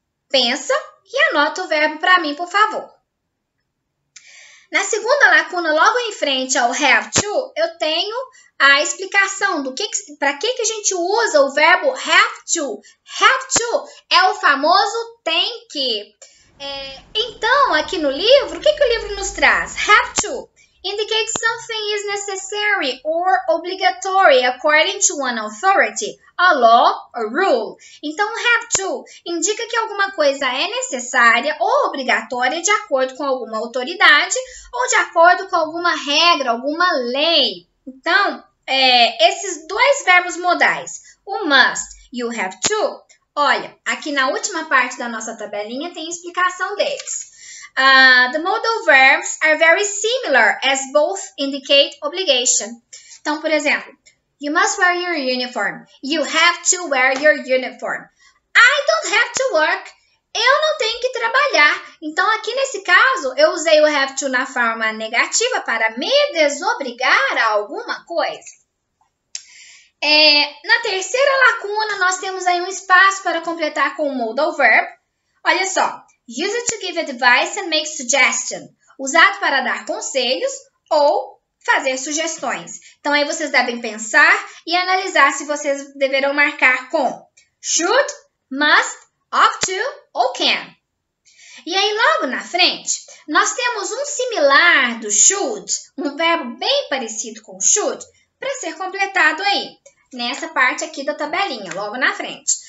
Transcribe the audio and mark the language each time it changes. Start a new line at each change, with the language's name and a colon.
Portuguese: Pensa e anota o verbo para mim, por favor. Na segunda lacuna, logo em frente ao have to, eu tenho a explicação do para que a gente usa o verbo have to. Have to é o famoso tem que. Então, aqui no livro, o que o livro nos traz?
English: Have to indicates something is necessary or obligatory according to an authority, a law or rule.
Portuguese: Então, have to indica que alguma coisa é necessária ou obrigatória de acordo com alguma autoridade ou de acordo com alguma regra, alguma lei. Então, esses dois verbos modais, o must e o have to, olha, aqui na última parte da nossa tabelinha tem explicação deles.
English: The modal verbs are very similar as both indicate obligation.
Portuguese: Então, por exemplo,
English: you must wear your uniform. You have to wear your uniform. I don't have to work.
Portuguese: Eu não tenho que trabalhar. Então, aqui nesse caso, eu usei o have to na forma negativa para me desobrigar a alguma coisa. Na terceira lacuna, nós temos aí um espaço para completar com o modal verb. Olha só.
English: Use it to give advice and make suggestion.
Portuguese: Usado para dar conselhos ou fazer sugestões. Então, aí vocês devem pensar e analisar se vocês deverão marcar com should, must, ought to ou can. E aí, logo na frente, nós temos um similar do should, um verbo bem parecido com should, para ser completado aí, nessa parte aqui da tabelinha, logo na frente.